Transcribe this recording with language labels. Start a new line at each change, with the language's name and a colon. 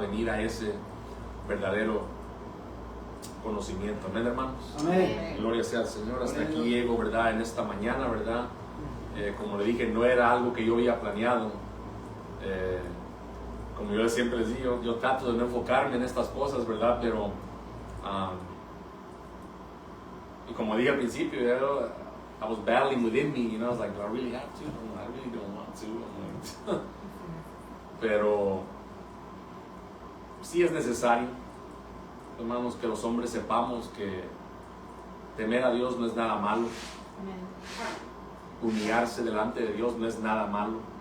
Spanish: Venir a ese verdadero conocimiento. Amén, hermanos. Amén. Gloria sea al Señor. Hasta Gloria a aquí Dios. llego, ¿verdad? En esta mañana, ¿verdad? Como le dije, no era algo que yo había planeado. Como yo siempre les digo, yo trato de no enfocarme en estas cosas, ¿verdad? Pero y como dije al principio,
English: I was battling within me, you know, I was like, do I really have to? I really don't want to. I'm like,
Spanish: pero sí es necesario, hermanos, que los hombres sepamos que temer a Dios no es nada malo. Amén. Humillarse delante de Dios no es nada malo.